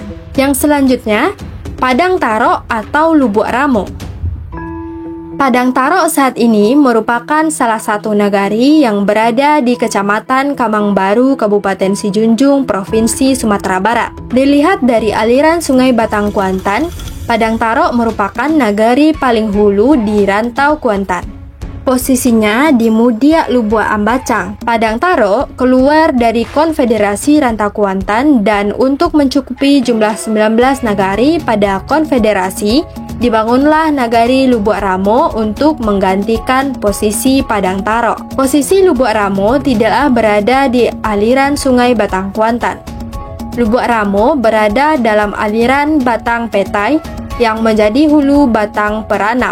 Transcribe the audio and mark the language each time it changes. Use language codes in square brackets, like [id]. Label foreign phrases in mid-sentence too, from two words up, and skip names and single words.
[id] Yang selanjutnya, Padang Taro atau Lubuk Ramo. Padang Taro saat ini merupakan salah satu nagari yang berada di Kecamatan Kamang Baru, Kabupaten Sijunjung, Provinsi Sumatera Barat. Dilihat dari aliran Sungai Batang Kuantan, Padang Taro merupakan nagari paling hulu di rantau Kuantan. Posisinya di Mudia Lubuak Ambacang. Padang Taro keluar dari Konfederasi Rantau Kuantan dan untuk mencukupi jumlah 19 nagari pada konfederasi, dibangunlah Nagari Lubuak Ramo untuk menggantikan posisi Padang Taro. Posisi Lubuak Ramo tidaklah berada di aliran Sungai Batang Kuantan. Lubuak Ramo berada dalam aliran Batang Petai yang menjadi hulu Batang Peranap.